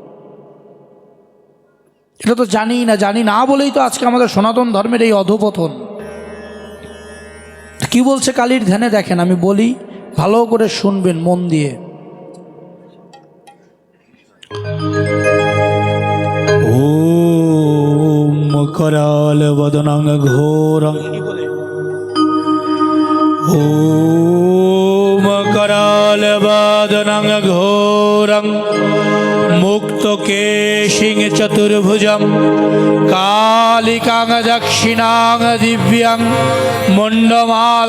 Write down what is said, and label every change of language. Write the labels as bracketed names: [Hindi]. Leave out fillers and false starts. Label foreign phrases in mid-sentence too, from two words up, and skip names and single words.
[Bangla] এটা তো জানি না বলেই তো আজকে আমাদের সনাতন ধর্মের এই অধঃপতন। কি বলছে কালীর ধ্যানে দেখেন, আমি বলি ভালো করে শুনবেন মন দিয়ে। [Sanskrit] कराल वदनं घोरं ओम कराल वदनं घोरं मुक्तकेशिं चतुर्भुजं कालिकां दक्षिणां दिव्यां मुण्डमाला